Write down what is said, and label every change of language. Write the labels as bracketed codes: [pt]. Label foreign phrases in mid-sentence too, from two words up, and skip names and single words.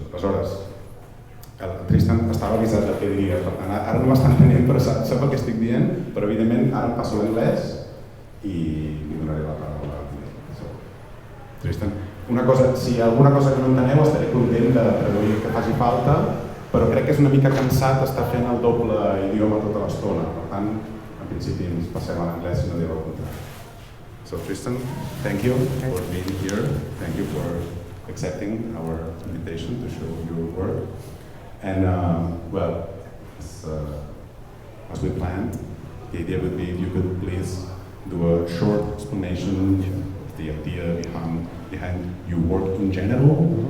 [ca] Aleshores, el Tristan estava avisat del que diria, per tant, ara no m'estan entenent, però sap el que estic dient, però evidentment ara em passo l'anglès i li donaré la paraula a Tristan. Si hi ha alguna cosa que no enteneu, estaré content de traduir que faci falta, però crec que és una mica cansat estar fent el doble idioma tota l'estona, per tant, en principi ens passem a l'anglès si no direu el contrari. [en] So Tristan, thank you for being here. Thank you for accepting our invitation to show your work. And well, as we planned, the idea would be if you could please do a short explanation of the idea behind your work in general.